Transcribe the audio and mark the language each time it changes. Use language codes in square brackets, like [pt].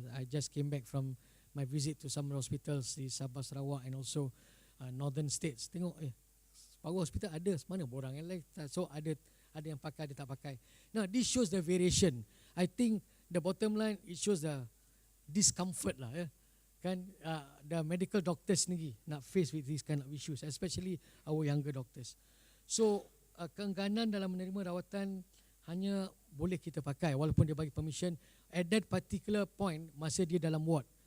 [en] I just came back from my visit to some hospitals di Sabah, Sarawak and also northern states. [ms] Tengok separuh hospital ada, mana borang yang lain. So ada yang pakai, ada tak pakai. [en] Now this shows the variation. I think the bottom line, it shows the discomfort lah kan the medical doctors [ms] sendiri nak [en] face with this kind of issues, especially our younger doctors. [ms] So keengganan dalam menerima rawatan hanya boleh kita pakai walaupun dia bagi permission [en] at that particular point [ms] masa dia dalam ward.